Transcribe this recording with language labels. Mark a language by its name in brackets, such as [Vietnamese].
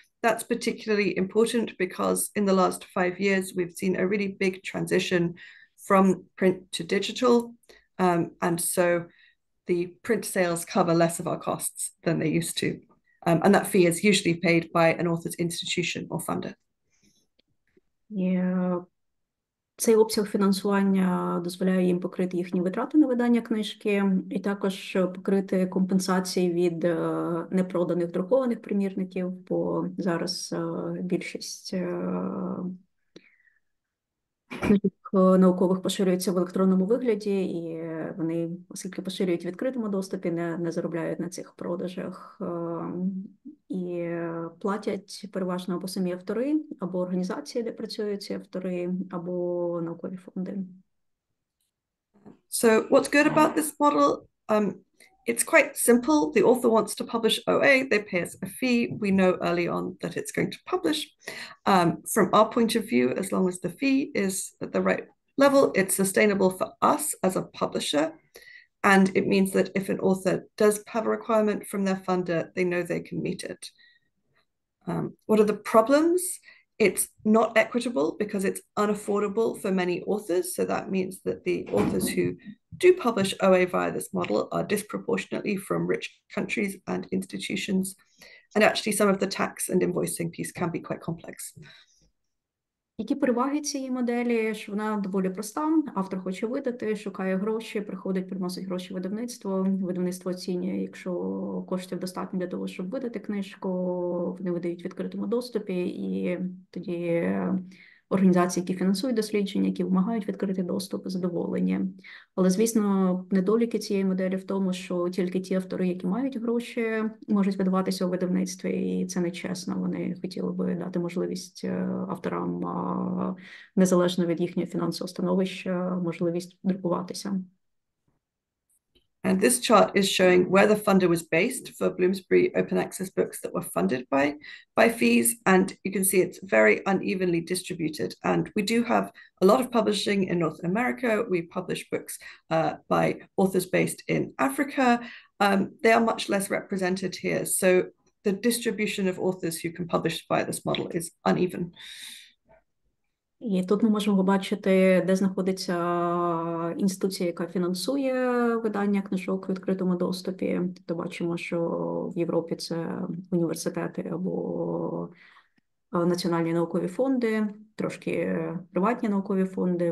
[English] That's particularly important because in the last 5 years, we've seen a really big transition from print to digital. And so the print sales cover less of our costs than they used to. And that fee is usually paid by an author's institution or funder. Yeah. [Ukrainian] Цей обсяг фінансування дозволяє їм покрити їхні витрати на видання книжки і також покрити компенсації від непроданих друкованих примірників, бо зараз більшість книжок наукових поширюються в електронному вигляді, і вони, оскільки поширюють в відкритому доступі, не заробляють на цих продажах. І платять переважно або самі автори, або організації, де працюють ці автори, або наукові фонди. [English] So what's good about this model? It's quite simple. The author wants to publish OA, they pay us a fee. We know early on that it's going to publish. From our point of view, as long as the fee is at the right level, it's sustainable for us as a publisher. And it means that if an author does have a requirement from their funder, they know they can meet it. What are the problems? It's not equitable because it's unaffordable for many authors. So that means that the authors who do publish OA via this model are disproportionately from rich countries and institutions. And actually some of the tax and invoicing piece can be quite complex. [Ukrainian] Які переваги цієї моделі? Що вона доволі проста. Автор хоче видати, шукає гроші, приходить, приносить гроші видавництво. Видавництво оцінює, якщо коштів достатньо для того, щоб видати книжку, вони видають в відкритому доступі, і тоді організації, які фінансують дослідження, які вимагають відкритий доступ, задоволені. Але, звісно, недоліки цієї моделі в тому, що тільки ті автори, які мають гроші, можуть видаватися у видавництві, і це нечесно. Вони хотіли би дати можливість авторам, незалежно від їхнього фінансового становища, можливість друкуватися. [English] And this chart is showing where the funder was based for Bloomsbury Open Access books that were funded by fees. And you can see it's very unevenly distributed. And we do have a lot of publishing in North America. We publish books by authors based in Africa. They are much less represented here. So the distribution of authors who can publish via this model is uneven. [Ukrainian] І тут ми можемо побачити, де знаходиться інституція, яка фінансує видання книжок в відкритому доступі. Тобто бачимо, що в Європі це університети або національні наукові фонди, трошки приватні наукові фонди.